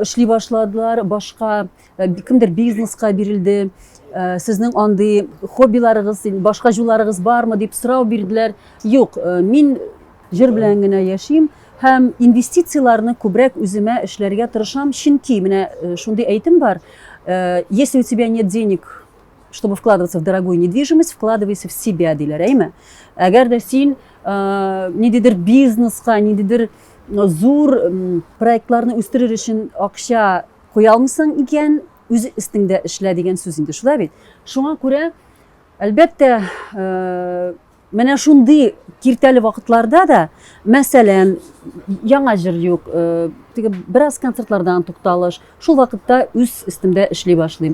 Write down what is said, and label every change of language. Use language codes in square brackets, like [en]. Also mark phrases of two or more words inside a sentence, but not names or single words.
[tt] эшли башладылар, башка кемдер бизнеска бирелде. Сезнең андый хоббиларыгыз, башка юлларыгыз бармы дип сорау бирделәр. Юк, мин җыр белән генә яшим һәм инвестицияларны күбрәк үземә эшләргә тырышам, чөнки менә шундый әйтем бар. [ru] Если у тебя нет денег, чтобы вкладываться в дорогую недвижимость, вкладывайся в себя, [tt] диләр, әйме? Әгәр дә син ниндидер бизнеска, ниндидер зур проектларны үстерер өчен акча куя алмыйсың икән, үз өстеңдә эшлә дигән сүз инде, шулай бит. Шуңа күрә, әлбәттә, менә шундый киртәле вакытларда да, мәсәлән, яңа җыр юк, бераз концертлардан тукталыш, шул вакытта үз өстемдә эшли башлыйм.